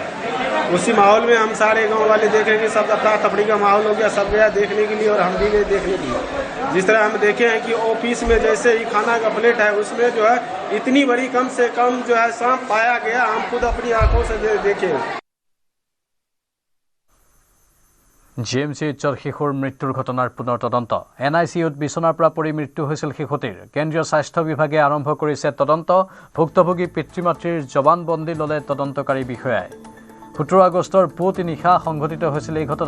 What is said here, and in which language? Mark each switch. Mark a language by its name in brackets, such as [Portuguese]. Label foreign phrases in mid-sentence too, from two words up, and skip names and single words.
[Hindi] उसी माहौल में हम सारे गांव वाले देख रहे हैं कि सब अफरा तफरी का माहौल हो गया। सब गया देखने के लिए और हम भी गए देखने के लिए। जिस तरह हम देखे हैं कि ऑफिस में जैसे ही खाना का प्लेट है उसमें जो है इतनी बड़ी कम से कम जो है सांप पाया गया। हम खुद अपनी आंखों से देखे। [Assamese] GMC উচ্চৰ শিশুৰ মৃত্যুৰ ঘটনাৰ পুনৰ তদন্ত। NICUত বিছনাৰ পৰা পৰি মৃত্যু হৈছিল শিশুটিৰ। কেন্দ্ৰীয় স্বাস্থ্য বিভাগে আৰম্ভ কৰিছে তদন্ত। ভুক্তভোগী পিতৃ-মাতৃৰ জবানবন্দী ল'লে তদন্তকাৰী বিষয়াই। 17 আগষ্টৰ পুৱতি নিশা সংঘটিত হৈছিল এই ঘটনা।